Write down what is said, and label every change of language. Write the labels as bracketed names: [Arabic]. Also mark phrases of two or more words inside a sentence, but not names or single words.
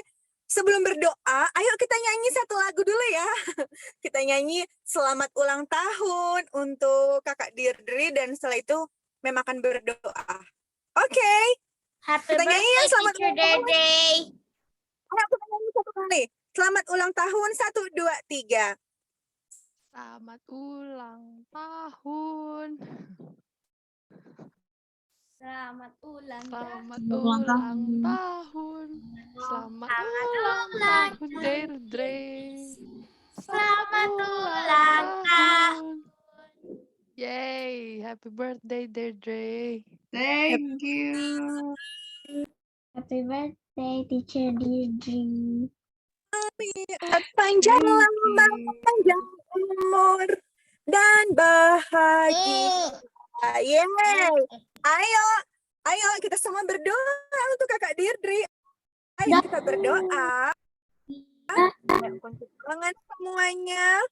[Indonesian] Sebelum berdoa, ayo kita nyanyi satu lagu dulu ya. Kita nyanyi selamat ulang tahun untuk Kakak Dirdri dan setelah itu Mem akan berdoa. Oke. Happy Kita nyanyi ya, selamat Teacher ulang tahun. Dede. Ayo kita nyanyi satu kali. Selamat ulang tahun, 1, 2, 3. Selamat ulang tahun. Selamat ulang Selamat Ulang ulang tahun. tahun. Selamat Selamat ulang ulang tahun, Deirdre. Selamat ulang tahun. [English] Yay, happy birthday, Deirdre. Thank you. Happy birthday, Teacher Dede. [Indonesian] Panjang [English] Thank [Indonesian] lama, [English] you. [Indonesian] panjang umur dan bahagia. Yeay. Ayo kita semua berdoa untuk Kakak Dirdri. Ayo kita berdoa. Kunci tangan semuanya.